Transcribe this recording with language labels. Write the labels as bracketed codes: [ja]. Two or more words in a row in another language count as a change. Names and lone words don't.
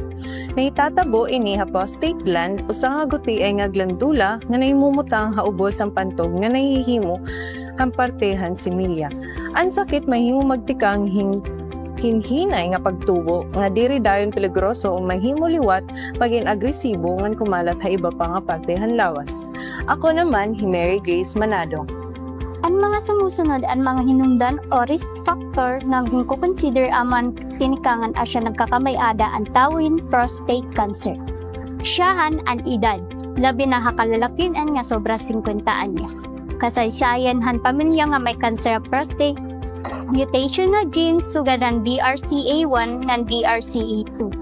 [war] Nahitatabo ini ha [en] prostate gland [war] usa nga gutiay nga glandula nga nahimumutang haubos ang pantog nga nahihimo ang partehan similya. Ang sakit mahimo magtikang hinhinay nga pagtubo nga diri dayon peligroso o mahimo liwat pagin agresibo ngan kumalat ha iba pa nga partehan lawas. Ako naman hi Mary Grace Manado. Ang mga sumusunod ang mga hinungdan o [en] risk factor [war] na consider aman tinikangan asya nagkakamayada ang tawin [en] prostate cancer. [war] Siyahan ang edad, labi na hakalalakian nga sobra 50 anyos. Kasaysayan han pamilya nga may [en] cancer of prostate, [war] mutation na genes sugadan BRCA1 ngan BRCA2.